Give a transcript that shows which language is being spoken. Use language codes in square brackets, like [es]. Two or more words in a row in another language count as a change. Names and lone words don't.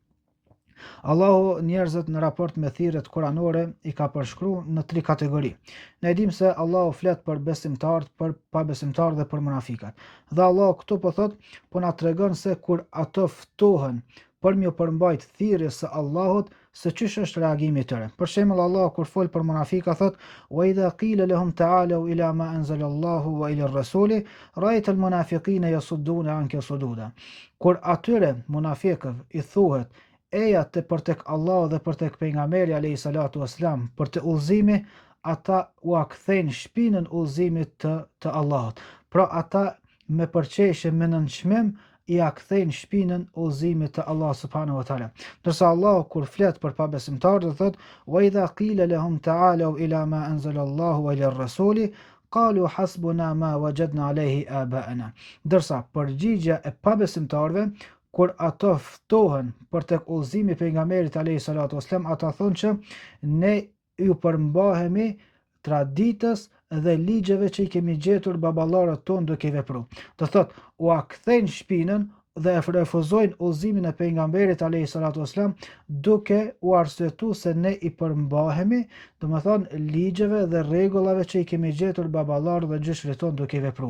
[sq] Allahu njerëzit në raport me thirrjet kuranore i ka përshkruar në 3 kategori. Ne dim se Allahu flet për besimtarët, për pabesimtarët dhe për munafikat. Dhe Allahu këtu po thot, po na tregon se kur ato ftohen për më përmbajt thirrjes së Allahut, se çish është reagimi i tyre. Për shembull, Allah kur fol për munafika thot: [ar] "وإذا قيل لهم تعالوا إلى ما أنزل الله وإلى الرسول رأيت المنافقين يصدون عنك صدودا." [sq] Kur atyre munafikëve i thuhet eja të për tek Allah dhe për tek pejgamberi [ar] عليه الصلاة والسلام [sq] për të udhëzimi, ata u akthejnë shpinën udhëzimit të Allahut. Pra ata me përqeshje me nënçmim i akthejnë shpinën udhëzimit të Allah [ar] سبحانه وتعالى. [sq] Ndërsa Allah kur flet për pabesimtarët thot: [ar] "وإذا قيل لهم تعالوا إلى ما أنزل الله وإلى الرسول قالوا حسبنا ما وجدنا عليه آباءنا." [sq] Ndërsa përgjigjja e pabesimtarëve kur ato ftohen për tek udhëzimi i pejgamberit [ar] عليه الصلاة والسلام, [sq] ata thonë që ne ju përmbahemi traditës dhe ligjeve që i kemi gjetur baballarët tonë duke i vepruar. Do thot, u akthejnë shpinën dhe e refuzojnë udhëzimin e pejgamberit [ar] عليه الصلاة والسلام [sq] duke u arsyetuar se ne i përmbahemi, domethënë ligjeve dhe rregullave që i kemi gjetur baballarët dhe gjyshrit tonë duke i vepruar.